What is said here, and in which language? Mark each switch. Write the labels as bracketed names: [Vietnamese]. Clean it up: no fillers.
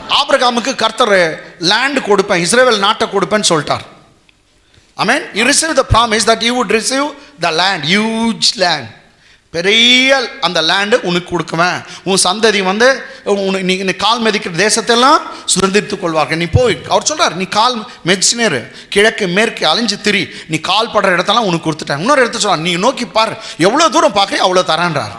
[Tamil] ஆபிரகாமுக்கு கர்த்தர் லேண்ட் கொடுப்பேன், இஸ்ரவேல் நாட்டை கொடுப்பேன்னு சொல்லிட்டார். [English] Amen. He received the promise that he would receive the land, huge land, [Tamil] பெரிய அந்த லேண்டு உனக்கு கொடுக்குவேன், உன் சந்ததி வந்து நீ கால் மிதிக்கிற தேசத்தெல்லாம் சுதந்திரித்துக் கொள்வார்கள். நீ போய், அவர் சொல்றார், நீ கால் மெதிச்சினேரு, கிழக்கு மேற்கு அலைஞ்சு திரி, நீ கால் படுற இடத்தெல்லாம் உனக்கு கொடுத்துட்டேன். இன்னொரு இடத்த சொல்றார், நீ நோக்கி பாரு, எவ்வளோ தூரம் பார்க்க அவ்வளோ தரேன்றார்.